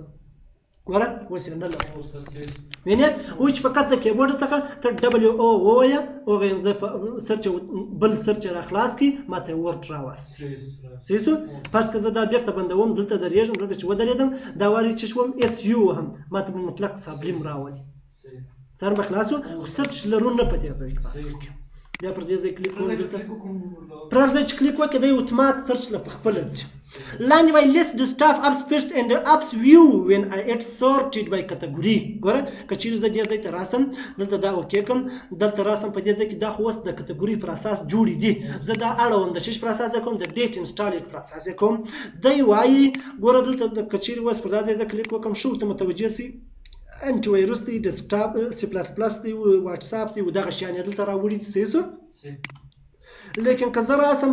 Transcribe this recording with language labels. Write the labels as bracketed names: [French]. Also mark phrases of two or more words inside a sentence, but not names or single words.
[Pashto] ګوره اوس یې نه لرم وینې اوس چې فقط د کیبورډ څخه ته WO ووایه هغې زه سرچ بل سرچ راخلاص کړي ماته ورډ راوست صحیح پس که زه دا بیرته بندوم دلته درېږم دلته چې ودرېدم دا واري چې شوم SU هم ماته به مطلق سابلیم راولي سر به خلاص خو سرچ لرو نه په دې ځای کې بیا پر دې ځای کلیک کوم دلته پر ځای چې کلیک وکړې دی اتومات سرچ له پخپله ځي لاندې وایي [English] list the staff apps first and the apps view when it sorted by category [Pashto] ګوره که چیرې زه دې ځای ته راسم دلته دا اوکې کړم دلته راسم په دې ځای کې دا خو اوس د کټګوري پر اساس جوړې دي زه دا اړوم د شش پر اساس کوم د [English] date installed [Pashto] پر اساس کوم دی وایي ګوره دلته که چیرې اوس پر دا ځای زه کلیک وکړم شو ته متوجه سي انټي وایرس دی ډیسکټاپ C++ دی واتس اپ دی دغه شیان دلته راوړي دي صحیح لیکن که زه راسم